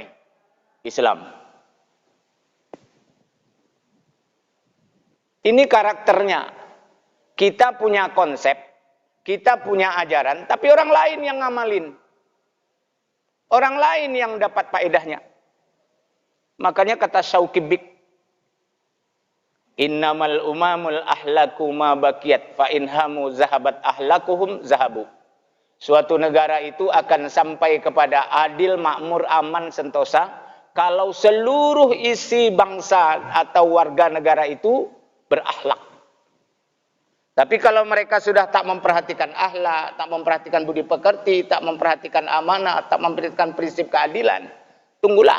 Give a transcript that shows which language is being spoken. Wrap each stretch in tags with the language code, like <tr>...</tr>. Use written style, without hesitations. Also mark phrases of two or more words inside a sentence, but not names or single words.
<id>Islam. Ini karakternya. Kita punya konsep, kita punya ajaran, tapi orang lain yang ngamalin. Orang lain yang dapat faedahnya. Makanya kata</id> <ar>Syauqibik, إنما الأمم الأخلاق ما بقيت فإن هم ذهبت أخلاقهم ذهبوا.</ar> <id>Suatu negara itu akan sampai kepada adil, makmur, aman, sentosa kalau seluruh isi bangsa atau warga negara itu berakhlak. Tapi kalau mereka sudah tak memperhatikan akhlak, tak memperhatikan budi pekerti, tak memperhatikan amanah, tak memperhatikan prinsip keadilan, tunggulah.</id>